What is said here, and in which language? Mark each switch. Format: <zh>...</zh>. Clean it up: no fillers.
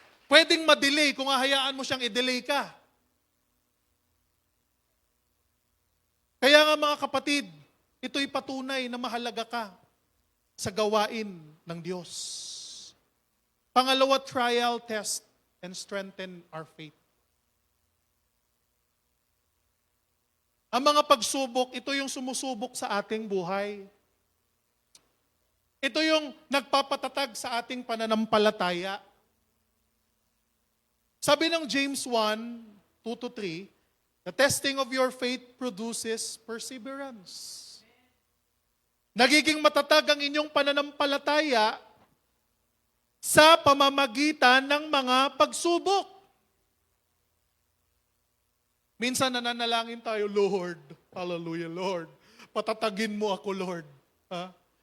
<tl>Pwedeng ma-delay kung hahayaan mo siyang i-delay ka. Kaya nga mga kapatid, ito'y patunay na mahalaga ka sa gawain ng Diyos.</tl> <en>Pangalawa, trial, test, and strengthen our faith.</en> <tl>Ang mga pagsubok, ito yung sumusubok sa ating buhay. Ito yung nagpapatatag sa ating pananampalataya. Sabi ng James 1, 2-3,</tl> <en>The testing of your faith produces perseverance.</en> <tl>Nagiging matatag ang inyong pananampalataya sa pamamagitan ng mga pagsubok. Minsan nananalangin tayo, Lord, hallelujah, Lord, patatagin mo ako, Lord. Ha?</tl>